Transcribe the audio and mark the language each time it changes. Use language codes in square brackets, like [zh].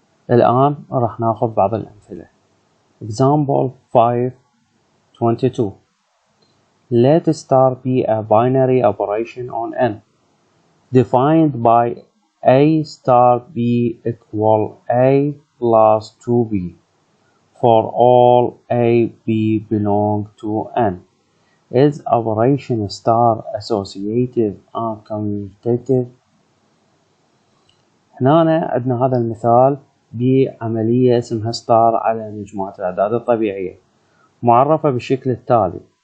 [ar] الآن راح ناخذ بعض الأمثلة. [en] Example 5.22. Let star be a binary operation on n, defined by a star b equal a plus 2b for all a b belong to n. Is operation star associative and commutative؟ [ar] هنا عندنا هذا المثال بعملية اسمها ستار على مجموعة الأعداد الطبيعية، معرفة بالشكل التالي.